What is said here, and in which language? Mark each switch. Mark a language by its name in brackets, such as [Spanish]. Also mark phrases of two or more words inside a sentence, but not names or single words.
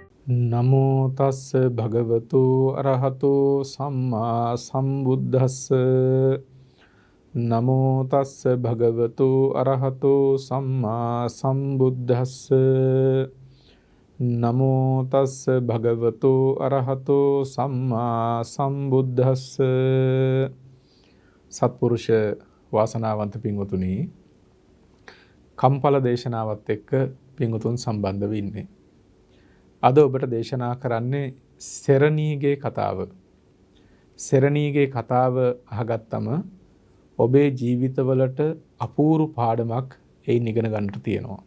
[Pali] නමෝ තස්ස භගවතු අරහතෝ සම්මා සම්බුද්දස්ස. නමෝ තස්ස භගවතු අරහතෝ සම්මා සම්බුද්දස්ස. නමෝ තස්ස භගවතු අරහතෝ සම්මා සම්බුද්දස්ස. [Sinhala] සත්පුරුෂ වාසනාවන්ත පින්වතුනි, කම්පල දේශනාවත් එක්ක පින්වතුන් සම්බන්ධ වෙන්නේ. අද ඔබට දේශනා කරන්නේ සෙරණීගේ කතාව. සෙරණීගේ කතාව අහගත්තම ඔබේ ජීවිතවලට අපූර්ව පාඩමක් එයින් ඉගෙන ගන්නට තියෙනවා.